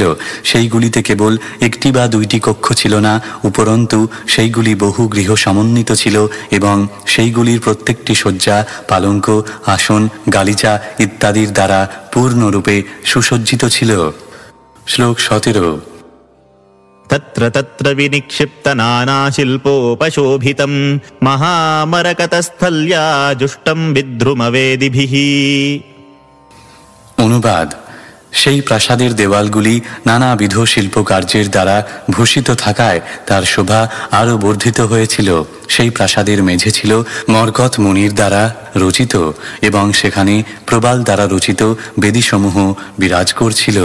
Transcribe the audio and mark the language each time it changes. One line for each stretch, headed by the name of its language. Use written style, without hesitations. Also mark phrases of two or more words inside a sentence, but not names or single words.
Bangla: সেইগুলিতে কেবল একটি বা দুইটি কক্ষ ছিল না, উপরন্তু সেইগুলি বহু গৃহ সমন্বিত ছিল এবং সেইগুলির প্রত্যেকটি শয্যা, পালঙ্ক, আসন, গালিচা ইত্যাদির দ্বারা পূর্ণরূপে সুসজ্জিত ছিল। শ্লোক 17।
Sanskrit: तत्र तत्र विनिक्षिप्त नानाशिल्पोपशोभितं महामरकतस्थल्या जुष्टं विद्रुमवेदिभिः।
Bangla: অনুবাদ: সেই প্রাসাদের দেওয়ালগুলি নানাবিধ শিল্পকার্যের দ্বারা ভূষিত থাকায় তার শোভা আরও বর্ধিত হয়েছিল। সেই প্রাসাদের মেঝে ছিল মরকত মণির দ্বারা রচিত এবং সেখানে প্রবাল দ্বারা রচিত বেদিসমূহ বিরাজ করছিল।